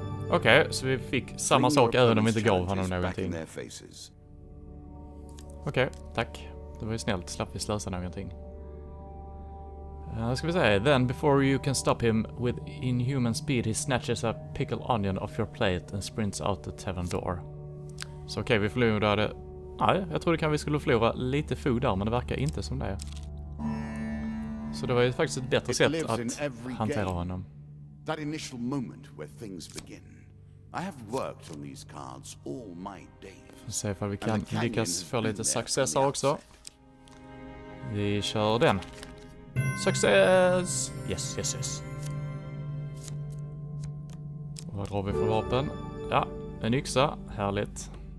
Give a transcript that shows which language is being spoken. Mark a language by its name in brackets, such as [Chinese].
[Swedish] Okej, så vi fick samma sak även om vi inte gav honom någonting. Okej, tack. Det var ju snällt, slapp vi slösa någonting. Ska vi säga, [English] then before you can stop him with inhuman speed he snatches a pickled onion off your plate and sprints out the tavern door. [Swedish] Så okej, vi förlorade... Nej, jag trodde vi skulle förlora lite food där, men det verkar inte som det. Så det var ju faktiskt ett bättre sätt att hantera honom. [English] That initial moment where things begin. I have worked on these cards all my days. [Swedish] Se ifall vi kan lyckas få lite success här också. Vi kör den. Success! Yes. Och vad drar vi för vapen? Ja, en yxa. Härligt.